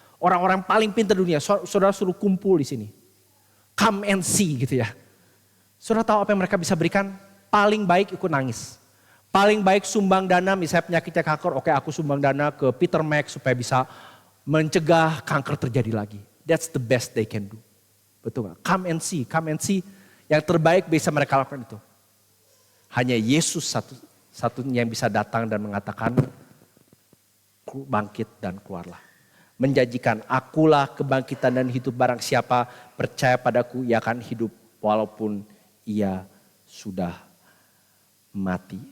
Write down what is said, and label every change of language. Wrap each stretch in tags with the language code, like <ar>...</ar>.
<id>Orang-orang paling pintar dunia, saudara suruh kumpul di sini.</id> <en>Come and see</en> <id>gitu ya. Saudara tahu apa yang mereka bisa berikan? Paling baik ikut nangis. Paling baik sumbang dana, misalnya penyakitnya kanker, oke aku sumbang dana ke Peter Mac supaya bisa mencegah kanker terjadi lagi.</id> <en>That's the best they can do.</en> <id>Betul gak?</id> <en>Come and see, come and see.</en> <id>Yang terbaik bisa mereka lakukan itu. Hanya Yesus satunya yang bisa datang dan mengatakan, bangkit dan keluarlah. Menjanjikan, akulah kebangkitan dan hidup, barang siapa percaya padaku ia akan hidup walaupun ia sudah mati.</id>